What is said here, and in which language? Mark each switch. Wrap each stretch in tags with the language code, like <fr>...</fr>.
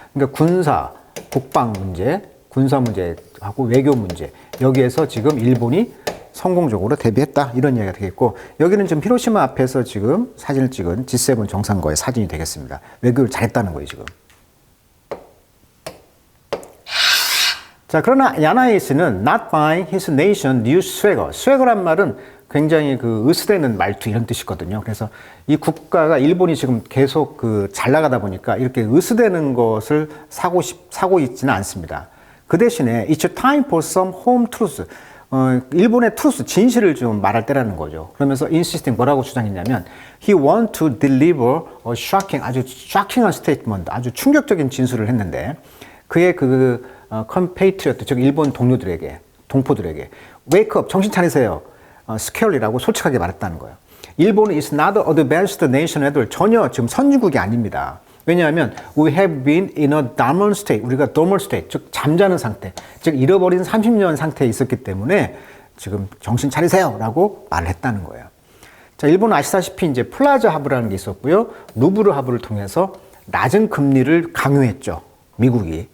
<ko>그러니까 군사, 국방 문제, 군사 문제하고 외교 문제 여기에서 지금 일본이 성공적으로 대비했다 이런 이야기가 되겠고 여기는 지금 히로시마 앞에서 지금 사진을 찍은 G7 정상과의 사진이 되겠습니다. 외교를 잘했다는 거예요 지금. 자, 그러나 야나이스는</ko> <en>not buying his nation new swagger.</en> <ko>swagger란 말은 굉장히 그 으스대는 말투 이런 뜻이거든요. 그래서 이 국가가 일본이 지금 계속 그 잘 나가다 보니까 이렇게 으스대는 것을 사고 있지는 않습니다. 그 대신에</ko> <en>it's time for some home truth.</en> <ko>일본의 truth, 진실을 좀 말할 때라는 거죠. 그러면서 insisting 뭐라고 주장했냐면</ko> <en>he want to deliver a shocking,</en> <ko>아주 shocking한 statement, 아주 충격적인 진술을 했는데 그의 그 compatriot, 즉 일본 동료들에게, 동포들에게</ko> <en>wake up,</en> <ko>정신 차리세요. scarely라고 솔직하게 말했다는 거예요. 일본은</ko> <en>is not an advanced nation at all.</en> <ko>전혀 지금 선진국이 아닙니다. 왜냐하면</ko> <en>we have been in a dormant state.</en> <ko>우리가</ko> <en>dormant state,</en> <ko>즉 잠자는 상태, 즉 잃어버린 30년 상태에 있었기 때문에 지금 정신 차리세요 라고 말을 했다는 거예요. 자, 일본은 아시다시피 이제 플라자 하브라는 게 있었고요. 루브르 하브를 통해서 낮은 금리를 강요했죠. 미국이.</ko>